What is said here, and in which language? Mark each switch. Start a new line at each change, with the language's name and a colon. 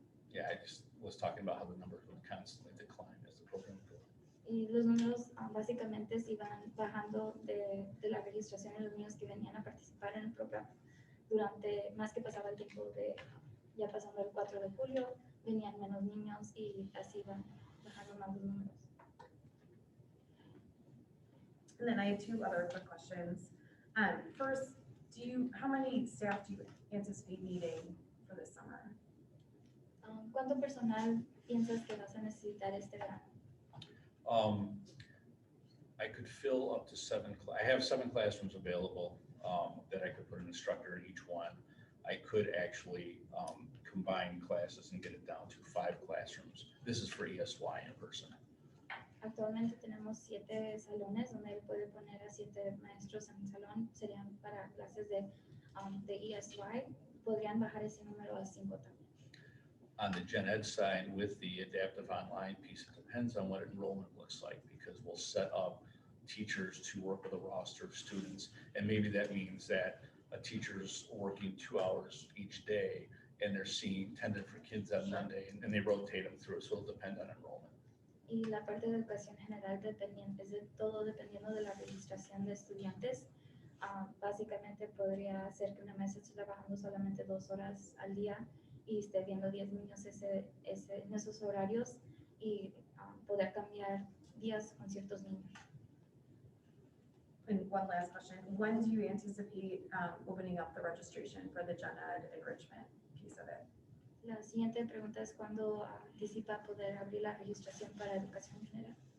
English: Yeah, I just was talking about how the numbers would constantly decline as the program goes.
Spanish: Y los números básicamente se iban bajando de la registración de los niños que venían a participar en el programa. Durante, más que pasaba el tiempo de, ya pasando el 4 de julio, venían menos niños y así iban bajando más los números.
English: And then I have two other quick questions. First, how many staff do you anticipate needing for this summer?
Spanish: ¿Cuánto personal piensas que vas a necesitar este verano?
English: I could fill up to I have 7 classrooms available that I could put an instructor in each one. I could actually combine classes and get it down to 5 classrooms. This is for ESY in person.
Spanish: Actualmente tenemos 7 salones donde él puede poner a 7 maestros en un salón. Serían para clases de ESY. Podrían bajar ese número a 5 también.
English: On the gen ed side, with the adaptive online piece, it depends on what enrollment looks like, because we'll set up teachers to work with a roster of students. And maybe that means that a teacher's working 2 hours each day and they're seeing 10 different kids on Monday and they rotate them through. So it'll depend on enrollment.
Spanish: Y la parte de educación general es de todo dependiendo de la registración de estudiantes. Básicamente podría ser que una maestra esté trabajando solamente 2 horas al día y esté viendo 10 niños en esos horarios y poder cambiar días con ciertos niños.
English: And one last question, when do you anticipate opening up the registration for the gen ed enrichment piece of it?
Spanish: La siguiente pregunta es cuándo anticipa poder abrir la registración para educación general.